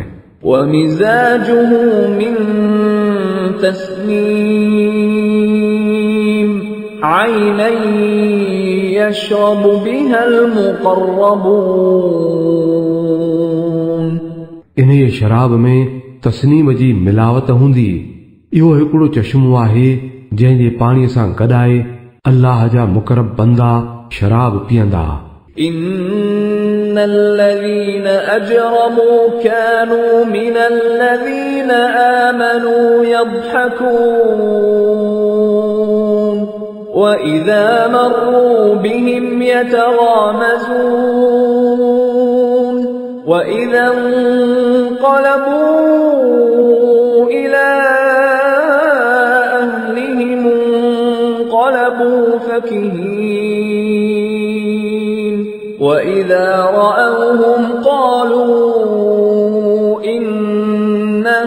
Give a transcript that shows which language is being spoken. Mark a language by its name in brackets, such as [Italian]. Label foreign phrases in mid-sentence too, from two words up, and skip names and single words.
[Arabic] ومزاجه من تسنيم عينا يشرب بها المقربون. [Sindhi] इन शराब में तस्नीम जी मिलावट हूंदी। इहो हिकिड़ो चश्मो आहे जंहिं जे पाणीअ सां गॾाए अल्लाह जा मुकरब बंदा शराब पीअंदा। [Arabic] إن الذين أجرموا كانوا من الذين آمنوا يضحكون وإذا مروا بهم يتغامزون وإذا انقلبوا إلى أهلهم انقلبوا فكهين وإذا رأوهم قالوا إن